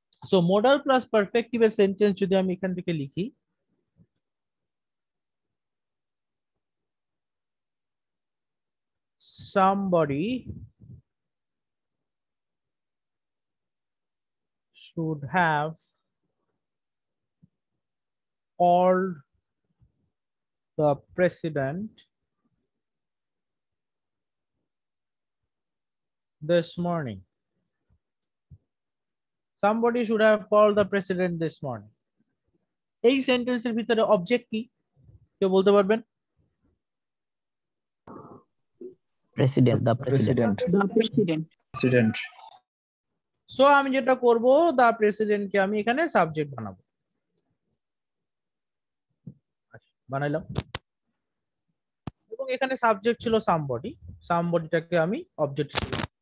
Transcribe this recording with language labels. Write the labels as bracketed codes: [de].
[bn] So modal plus পারফেক্টিভের sentence যদি আমি এখান থেকে লিখি, [en] somebody should have called the president this morning. Somebody should have called the president this morning. [bn] এই সেন্টেন্সের ভিতরে অবজেক্ট কি কেউ বলতে পারবেন? [en] President, the president. The president. [bn] So আমি যেটা করব, দা প্রেসিডেন্টকে আমি এখানে সাবজেক্ট বানাবো, বানাইলাম, এবং এখানে সাবজেক্ট ছিল সামবডি, সামবডিটাকে আমি অবজেক্ট হিসেবে।